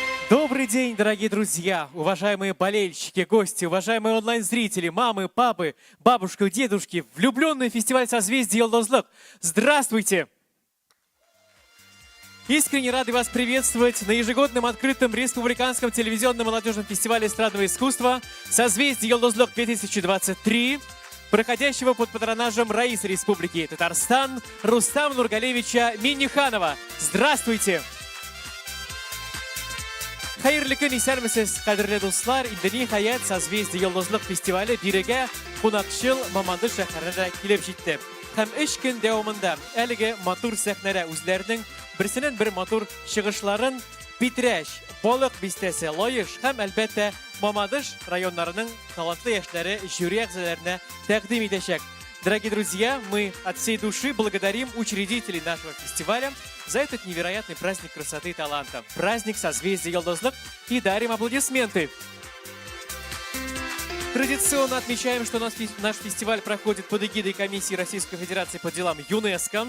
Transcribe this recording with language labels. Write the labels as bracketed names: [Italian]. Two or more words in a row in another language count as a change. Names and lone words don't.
[Russian] Добрый день, дорогие друзья, уважаемые болельщики, гости, уважаемые онлайн-зрители, мамы, папы, бабушки, дедушки, влюбленные в фестиваль созвездий Йолдозлык. Здравствуйте! Искренне рады вас приветствовать на ежегодном открытом республиканском телевизионном молодежном фестивале эстрадного искусства «Созвездие Йолдозлык-2023», проходящего под патронажем Раисы Республики Татарстан Рустама Нургалевича Минниханова. Здравствуйте! [Tatar] Xayrli kun исәрмесез, кадерле дуслар, инде ниһаять созвездие Йолдозлык фестивале бирегә кунакчыл Мамадыш шәһәренә килеп җитте. Һәм 3 көн дәвамында әлеге матур сәхнәдә үзләренең берсеннән-бер матур чыгышларын Питрәч, Балык бистәсе, Лаеш һәм әлбәттә Мамадыш районнарының талантлы яшьләре жюри әгъзаларына тәкъдим итәчәк. [Russian] Дорогие друзья, мы от всей души благодарим учредителей нашего фестиваля за этот невероятный праздник красоты и таланта. Праздник созвездия Йолдозлык, и дарим аплодисменты. Традиционно отмечаем, что наш фестиваль проходит под эгидой Комиссии Российской Федерации по делам ЮНЕСКО.